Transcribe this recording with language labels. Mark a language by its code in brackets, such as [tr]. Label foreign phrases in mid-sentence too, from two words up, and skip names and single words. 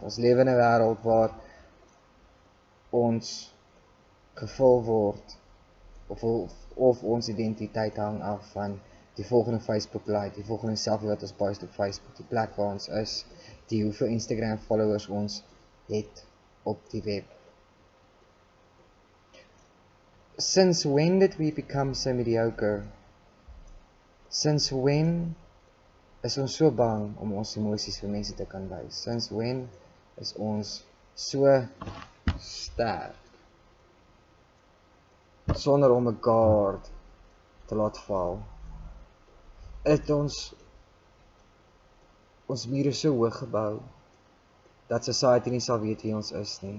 [af] Ons lewe in 'n wêreld waar ons gevul word, of ons identiteit hang af van die volgende Facebook like, die volgende selfie wat ons post op Facebook, die plek waar ons is, die hoeveel Instagram followers ons het op die web. [en] Since when did we become so mediocre? Since when [af] is ons so bang om ons emosies vir mense te kan wys? [en] Since when [af] is ons so sterk, sonder om 'n guard te laat val? Het ons mure so hoog gebou, dat society nie sal weet wie ons is nie.